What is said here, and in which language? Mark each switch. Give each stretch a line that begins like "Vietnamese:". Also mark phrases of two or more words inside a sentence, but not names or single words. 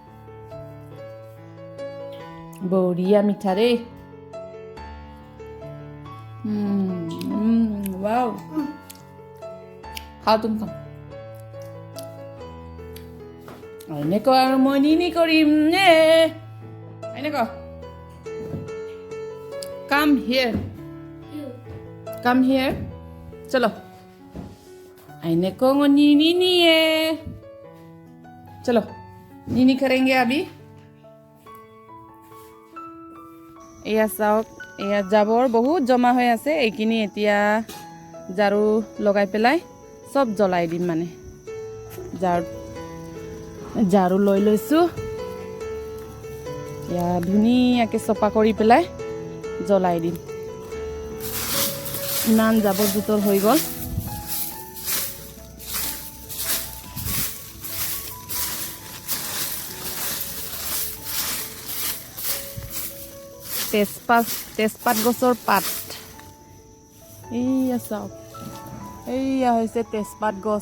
Assamese: বঢ়িয়া মিঠা দেই ৱাও খাওঁ তুমি খাওঁ এনেকুৱা আৰু মই নিনি কৰিম নে এনেকুৱা
English: come here. You. Come here.
Hindi: चलो. आईने को नीनी नी है. चलो. नीनी करेंगे अभी.
Assamese: এয়া চাওক এয়া জাবৰ বহুত জমা হৈ আছে এইখিনি এতিয়া ঝাৰু লগাই পেলাই সব জ্বলাই দিম মানে ঝাৰু লৈ লৈছো এয়া ধুনীয়াকৈ চফা কৰি পেলাই জ্বলাই দিম ইমান জাবৰ জোঁথৰ হৈ গ'ল তেজপাত গছৰ পাত এইয়া চাওক এইয়া হৈছে তেজপাত